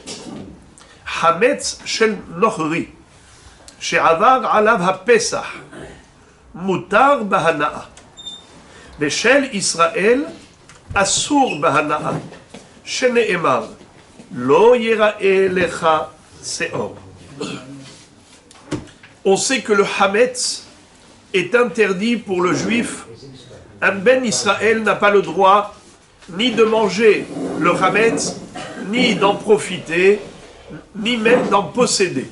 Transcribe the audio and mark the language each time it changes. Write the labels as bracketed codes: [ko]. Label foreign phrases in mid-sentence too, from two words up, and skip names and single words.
[he] חמץ של נכרי, שעבר עליו הפסח, מותר בהנאה. ושל ישראל, אסור בהנאה. שנאמר, לא יראה לך שאור. [fr] On sait que le Hametz est interdit pour le juif. Un [he] בן ישראל [fr] n'a pas le droit ni de manger le Hametz, ni d'en profiter, ni même d'en posséder.